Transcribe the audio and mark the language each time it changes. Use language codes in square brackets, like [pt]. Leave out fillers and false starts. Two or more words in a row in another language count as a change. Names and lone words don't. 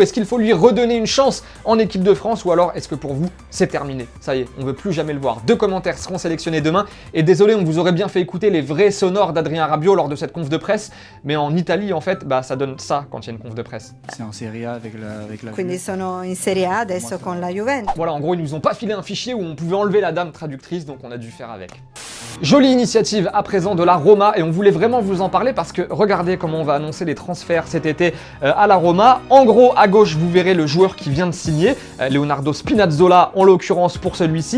[fr] Est-ce qu'il faut lui redonner une chance en équipe de France ou alors est-ce que pour vous, c'est terminé? Ça y est, on veut plus jamais le voir. 2 commentaires seront sélectionnés demain et désolé, on vous aurait bien fait écouter les vrais sonores d'Adrien Rabiot lors de cette conf de presse, mais en Italie en fait, ça donne ça quand il y a une conf de presse. C'est en Serie A avec la [it] Quindi sono in Serie A adesso con la Juventus. [fr] Voilà, en gros, ils nous ont pas filé un fichier où on pouvait enlever la dame traductrice, donc on a dû faire avec. Jolie initiative à présent de la Roma et on voulait vraiment vous en parler parce que regardez comment on va annoncer les transferts cet été à la Roma. En gros, à gauche, vous verrez le joueur qui vient de signer, Leonardo Spinazzola en l'occurrence pour celui-ci.